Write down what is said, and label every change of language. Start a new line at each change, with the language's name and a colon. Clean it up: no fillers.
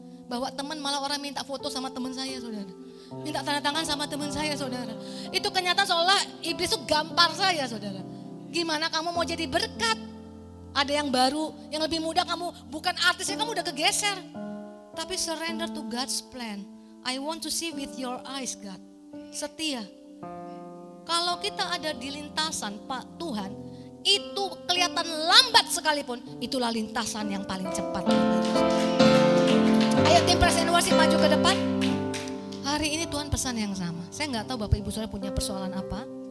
Indonesian: Bawa teman malah orang minta foto sama teman saya saudara. Minta tanda tangan sama teman saya saudara. Itu kenyataan seolah iblis itu gampar saya saudara. Gimana kamu mau jadi berkat? Ada yang baru, yang lebih muda kamu bukan artisnya kamu udah kegeser. Tapi
English: surrender to God's plan. I want to see with your eyes God.
Indonesian: Setia. Kalau kita ada di lintasan Pak Tuhan, itu kelihatan lambat sekalipun, itulah lintasan yang paling cepat. Ayo tim Praise and Worship maju ke depan. Hari ini Tuhan pesan yang sama. Saya nggak tahu Bapak Ibu Saudara punya persoalan apa.